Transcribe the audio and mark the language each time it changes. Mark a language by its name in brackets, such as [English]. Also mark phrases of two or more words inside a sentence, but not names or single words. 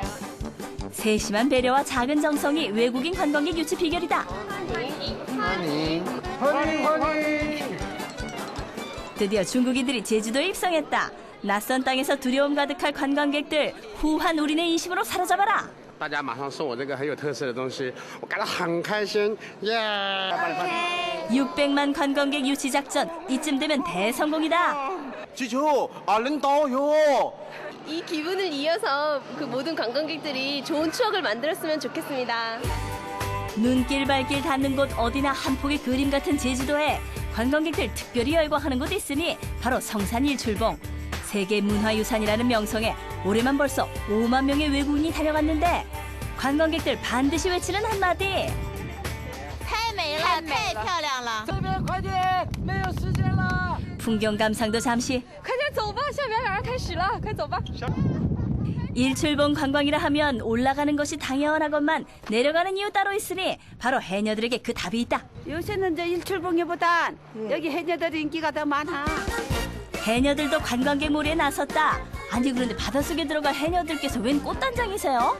[Korean] 세심한 배려와 작은 정성이 외국인 관광객 유치 비결이다. 드디어 중국인들이 제주도에 입성했다. 낯선 땅에서 두려움 가득할 관광객들 후한 우리네 인심으로 사로잡아라. [Chinese] 大家马上送我这个很有特色的东西，我感到很开心，耶！ [Korean] 600만 관광객 유치 작전 이쯤 되면 대성공이다. 지조 아름다워요. 이 기분을 이어서 그 모든 관광객들이 좋은 추억을 만들었으면 좋겠습니다. 눈길 발길 닿는 곳 어디나 한 폭의 그림 같은 제주도에 관광객들 특별히 열광하는 곳이 있으니 바로 성산일출봉. 세계문화유산이라는 명성에 올해만 벌써 5만 명의 외국인이 다녀갔는데 관광객들 반드시 외치는 한마디. [Chinese] 太美了，太漂亮了。这边快点，没有时间了。 [Korean] 풍경 감상도 잠시. [Chinese] 快点走吧，下表演要开始了，快走吧。 [Korean] 일출봉 관광이라 하면 올라가는 것이 당연하건만 내려가는 이유 따로 있으니 바로 해녀들에게 그 답이 있다. 요새는 이제 일출봉이보단 여기 해녀들 인기가 더 많아. 해녀들도 관광객 몰이에 나섰다. 아니 그런데 바닷속에 들어갈 해녀들께서 웬 꽃단장이세요?